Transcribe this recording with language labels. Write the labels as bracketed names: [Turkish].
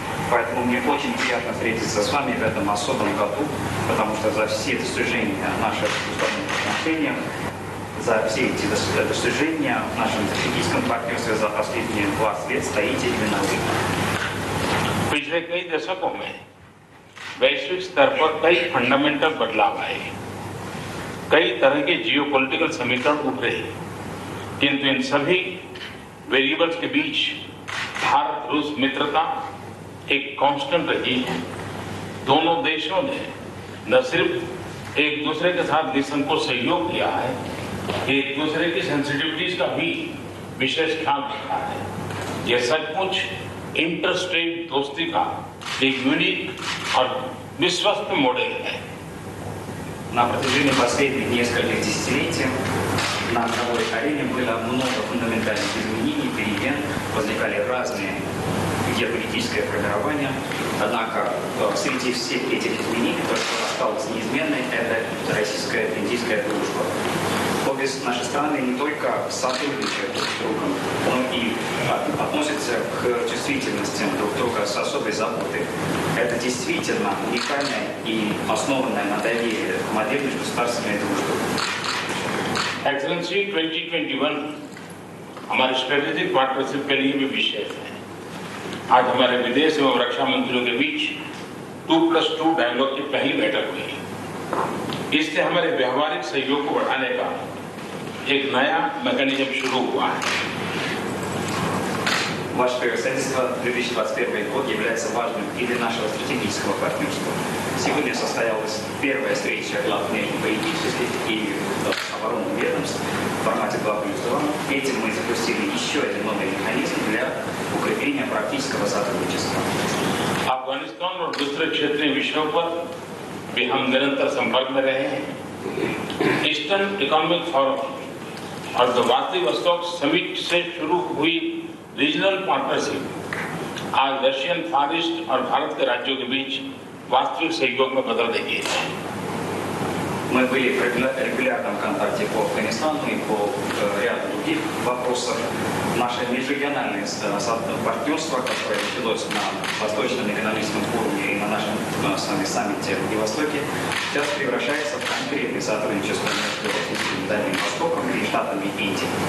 [Russian] Поэтому мне очень приятно встретиться с вами в этом особом году, потому что за все достижения наших двусторонних отношений, за все эти достижения в нашем стратегическом партнерстве за последние 20 лет стоите именно вы. [Hindi] पिछले कई दशकों में वैश्विक स्तर पर कई फंडामेंटल बदलाव आए, कई तरह के जियोपॉलिटिकल समीकरण उभरे, किंतु इन सभी वेरिएबल्स के बीच भारत रूस मित्रता एक कांस्टेंट रही है। दोनों देशों ने न सिर्फ एक दूसरे के साथ निसंकोच सहयोग किया है, एक दूसरे की सेंसिटिविटीज का भी विशेष ख्याल रखा है। यह सचमुच इंटरस्टेट दोस्ती का एक यूनिक और विश्वस्त मॉडल है। [Russian] На протяжении последних нескольких десятилетий на мировой арене было много фундаментальных изменений, перемен, возникали разные геополитическое формирование. Однако среди всех этих изменений то, что осталось неизменной, это российская индийская дружба. Обе наши страны не только сотрудничают друг с другом, но и относятся к чувствительностям друг друга с особой заботой. Это действительно уникальная и основанная на доверии модель межгосударственной дружбы. [Hindi] एक्सेलेंसी 2021 हमारे [English] strategic partnership [Hindi] के लिए भी विशेष है। आज हमारे विदेश एवं रक्षा मंत्रियों के बीच 2+2 डायलॉग की पहली बैठक हुई। इससे हमारे व्यवहारिक सहयोग को बढ़ाने का एक नया मैकेनिज्म शुरू हुआ है। [Russian] Ваше превосходительство, 2021 год является важным и для нашего стратегического партнерства. Сегодня состоялась первая встреча глав политических и оборонных ведомств в формате 2+2. Этим мы запустили еще один новый механизм для укрепления практического сотрудничества. [Hindi] अफगानिस्तान और दूसरे क्षेत्रीय विषयों पर भी हम निरंतर संपर्क में रहे हैं। [English] eastern economic forum [Hindi] और द व्लादिवोस्टोक समिट से शुरू हुई [English] regional partnership [Hindi] आज [English] Russian far east [Hindi] और भारत के राज्यों के बीच वास्तविक सहयोग में बदल रही है। [Russian] Мы были в регулярном контакте по Афганистану и по ряду других вопросах. Наше межрегиональное партнерство, которое началось на Восточном экономическом форуме и на нашем с вами саммите в Владивостоке, сейчас превращается в конкретное сотрудничество между Российским и Дальним Востоком и Штатами Индии.